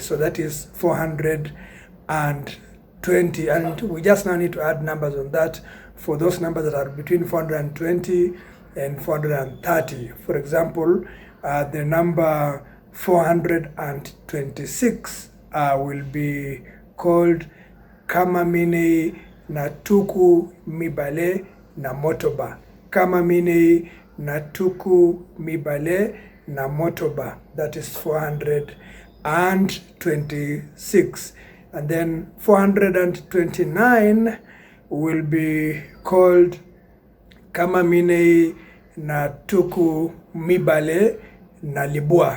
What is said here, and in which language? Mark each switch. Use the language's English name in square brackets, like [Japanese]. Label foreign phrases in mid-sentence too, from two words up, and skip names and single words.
[English] So that is 420. And we just now need to add numbers on that for those numbers that are between 420 and 430. For example, the number 426 will be called [Lingala] Kama Mine Natuku Mibale na Motoba. Kama Mine Natuku Mibale na Motoba. [English] That is 426. And then 429 will be called [Lingala] Kama Mine Natuku Mibale na Libua.